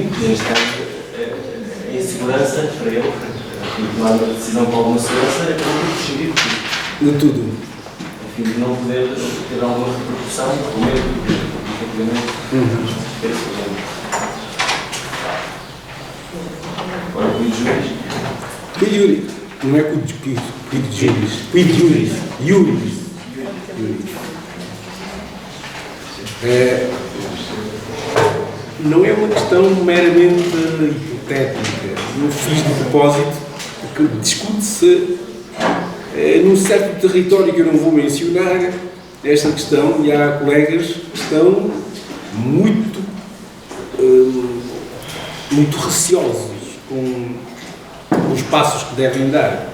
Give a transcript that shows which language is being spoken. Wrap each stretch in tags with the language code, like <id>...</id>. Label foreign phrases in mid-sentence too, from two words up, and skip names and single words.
<pt>Neste caso, a insegurança para ele, tomar uma decisão com alguma segurança, acabou por prescindir De tudo. a fim de não poder ter alguma repercussão, com medo de efetivamente ter esse problema.</pt> <la>Ora, quid juris. Quid juris.</la> <pt>Não é</pt> <la>quid juris. Quid juris. Juris.</la> <pt>Não é uma questão meramente hipotética. Eu fiz de propósito, porque discute-se num certo território que eu não vou mencionar esta questão, e há colegas que estão muito receosos com os passos que devem dar.</pt>